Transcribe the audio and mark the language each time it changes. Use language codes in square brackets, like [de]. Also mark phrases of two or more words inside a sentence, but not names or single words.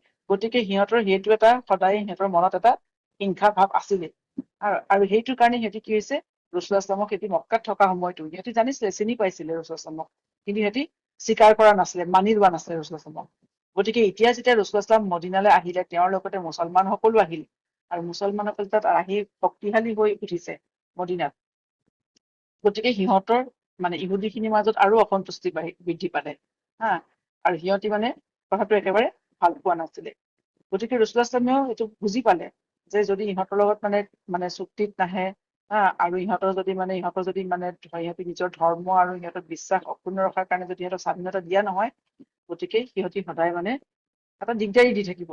[as] গতিকে সিহঁতৰ সেইটো এটা সদায় সিহঁতৰ মনত এটা হিংসা ভাৱ আছিলে। আৰু সেইটো কাৰণে সিহঁতি কি হৈছে, [ar] رسول الله صلى الله عليه وسلم [as] সিহঁতি মক্কাত থকা সময়তো সিহঁতি জানিছিলে, চিনি পাইছিলে [ar] رسول الله صلى الله عليه وسلم, [as] কিন্তু সিহঁতি স্বীকাৰ কৰা নাছিলে, মানি লোৱা নাছিলে [ar] رسول الله صلى الله عليه وسلم. [as] গতিকে এতিয়া যেতিয়া [ar] رسول الله صلى الله عليه وسلم [as] মদিনালৈ আহিলে, তেওঁৰ লগতে মুছলমানসকলো আহিল, আৰু মুছলমানসকল তাত আহি শক্তিশালী হৈ উঠিছে মদিনাত। গতিকে সিহঁতৰ মানে ইহুদীখিনিৰ মাজত আৰু অসন্তুষ্টি বৃদ্ধি পালে। আৰু সিহঁতি মানে কথাটো একেবাৰে ভাল পোৱা নাছিলে। গতিকে [ar] رسول الله صلى الله عليه وسلم [as] এইটো বুজি পালে যে যদি ইহঁতৰ লগত মানে চুক্তিত নাহে, আৰু ইহঁতৰ যদি মানে সিহঁতি নিজৰ ধৰ্ম আৰু সিহঁতৰ বিশ্বাস অক্ষুণ্ণ ৰখাৰ কাৰণে যদি সিহঁতক স্বাধীনতা দিয়া নহয়, গতিকে সিহঁতি সদায় মানে এটা দিগদাৰি দি থাকিব।